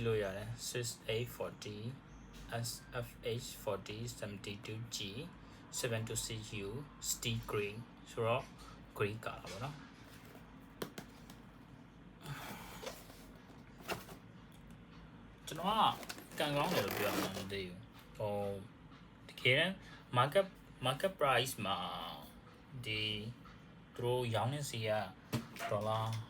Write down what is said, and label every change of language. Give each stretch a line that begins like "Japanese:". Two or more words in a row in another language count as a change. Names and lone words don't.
Burmese: လို့ရတယ် 6840 SFH40 72G 726U
English: steel green
Burmese: ဆိုတော့
English: grey color
Burmese: ပေါ့နော် ကျွန်တော်ကကန်ကောင်းတယ်လို့ပြောမှာမသိဘူးတကယ်
English: market price
Burmese: မှာဒီသူတို့ရောင်းနေစီကဒေါ်လာ